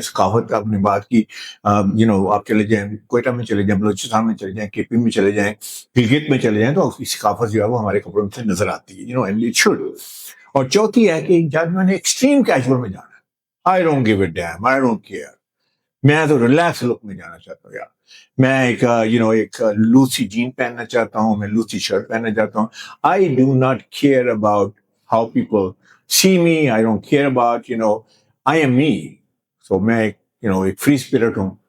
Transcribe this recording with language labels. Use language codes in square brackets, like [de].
[ur] ثقافت آپ نے بات کی, آپ چلے جائیں کوئٹہ میں چلے جائیں, بلوچستان میں چلے جائیں, کے پی میں چلے جائیں, گلگت میں چلے جائیں, تو اس کی ثقافت جو ہے وہ ہمارے کپڑوں سے نظر آتی ہے, [en] And it should. [ur] اور چوتھی ہے کہ جب میں نے ایکسٹریم کیجول میں جانا ہے, [en] I don't give a damn, I don't care, [ur] میں تو ریلیکس لک میں جانا چاہتا ہوں. یار میں ایک لوسی جین پہننا چاہتا ہوں, میں لوسی شرٹ پہننا چاہتا ہوں. [en] I do not care about how people see me. I don't care about, I am me. [ur] So میں ایک فری اسپرٹ ہوں.